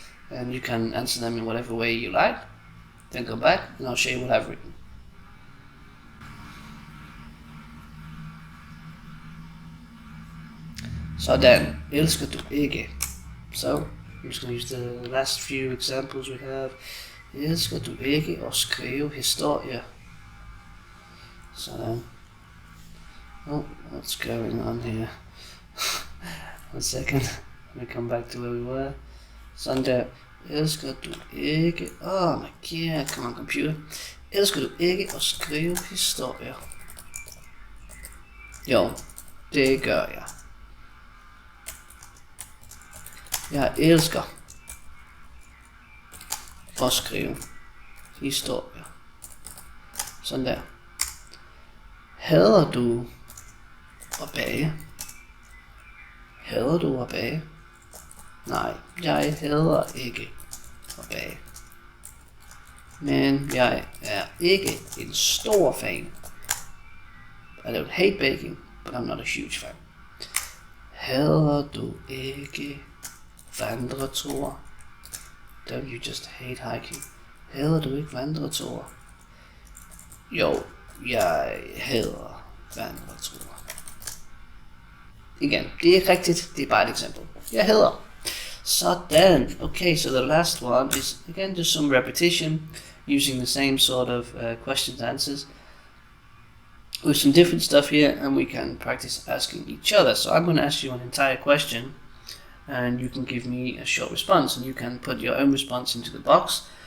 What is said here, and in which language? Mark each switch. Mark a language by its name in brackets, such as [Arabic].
[English] And you can answer them in whatever way you like. Then go back and I'll show you what I've written. [Danish] Sådan, elsker du ikke? [English] So, I'm just going to use the last few examples we have. [Danish] Elsker du ikke at skrive historier? Sådan. [English] Oh, what's going on here? 1 second. Let me come back to where we were. [Danish] Sådan der. Elsker du ikke? [English] Oh my god, come on computer. [Danish] Elsker du ikke at skrive historier? Jo, det gør jeg. Jeg elsker at skrive historier. Sådan der. Hader du at bage? Hader du at bage? Nej, jeg hader ikke at bage. Men jeg er ikke en stor fan. [English] I don't hate baking, but I'm not a huge fan. [Danish] Hader du ikke vandreture? [English] Don't you just hate hiking? [Danish] Hader du ikke vandreture? Jo, jeg hader vandreture. Igen, det er ikke rigtigt, det er bare et eksempel. Jeg hader. Sådan. [English] Okay, so the last one is again just some repetition using the same sort of questions and answers with some different stuff here, and we can practice asking each other. So I'm going to ask you an entire question and you can give me a short response, and you can put your own response into the box.